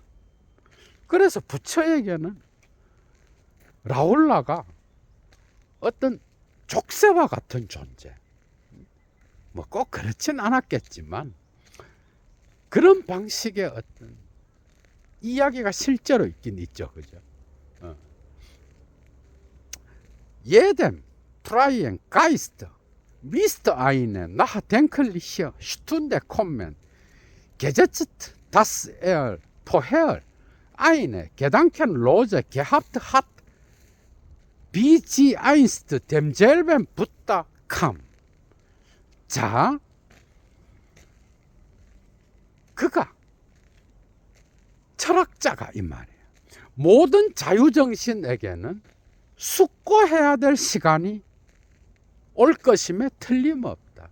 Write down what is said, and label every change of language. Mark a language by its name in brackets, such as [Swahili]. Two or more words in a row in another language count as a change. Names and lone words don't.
[Korean] 그래서 부처에게는 라훌라가 어떤 족쇄와 같은 존재, 뭐 꼭 그렇진 않았겠지만 그런 방식의 어떤 이야기가 실제로 있긴 있죠, 그죠? [German] Jedem freien Geist misst eine nachdenkliche Stunde kommen, gesetzt, dass vorher eine Gedankenlose gehabt hat, wie sie einst demselben Buddha kam. [Korean] 자, 그가 철학자가 이 말이에요. 모든 자유정신에게는 숙고해야 될 시간이 올 것임에 틀림없다.